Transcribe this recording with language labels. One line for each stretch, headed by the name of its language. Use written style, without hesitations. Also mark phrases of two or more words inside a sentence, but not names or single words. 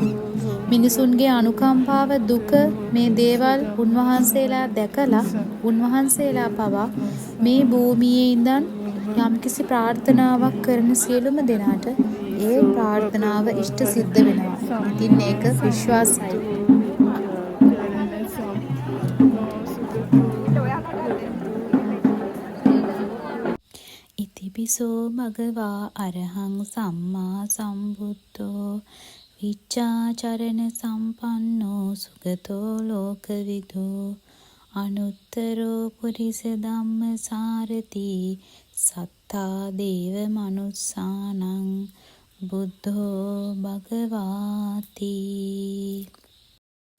Sinhala: මිනිසුන්ගේ අනුකම්පාව, දුක, මේ දේවල් උන්වහන්සේලා දැකලා උන්වහන්සේලා පවා මේ භූමියේ ඉඳන් යම්කිසි ප්‍රාර්ථනාවක් කරන සියලුම දෙනාට ඒ ප්‍රාර්ථනාව ඉෂ්ට සිද්ධ වෙනවා. ඉතින් ඒක විශ්වාසයි.
Pali: ඉතිපිසෝ භගවා අරහං සම්මා සම්බුද්ධෝ විච්ඡාචරණ සම්පන්නෝ සුගතෝ ලෝකවිදෝ අනුත්තරෝ පුරිස ධම්මසාරති සත්තා දේව මනුස්සානං බුද්ධෝ භගවාති.